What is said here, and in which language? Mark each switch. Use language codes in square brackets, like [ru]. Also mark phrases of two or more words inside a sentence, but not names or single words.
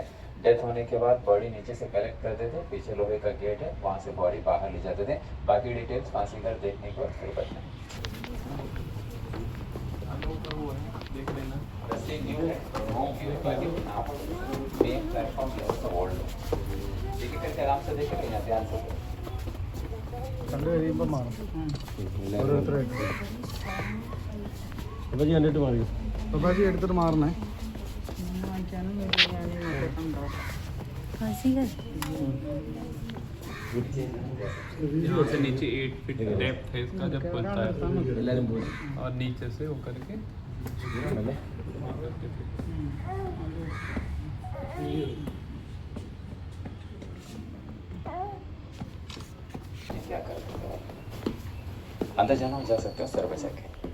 [hi] डेथ होने के बाद बॉडी नीचे से कलेक्ट करते थे, पीछे लोहे का गेट है, वहाँ से बॉडी बाहर ले जाते थे। बाकी डिटेल्स फांसी घर देखने के बाद फिर बताएं। देख लेना, रस्सी न्यू है, बाकी [en] main platform [hi] जो है ओल्ड है। ठीक है, करके आराम से देख लेना, ध्यान से [ml] കണ്ടു കഴിയുമ്പോൾ മാറും ഓരോരുത്തരായിട്ട്. അപ്പാജി കണ്ടിട്ട് മാറി, അപ്പാജി എടുത്തിട്ട് മാറണേ. [hi] यहाँ से नीचे 8 [en] feet depth [hi] है इसका जब खुलता है, और नीचे से वो करके क्या कर सकते हो, अंदर जाना जा सकते हो सर बचा के।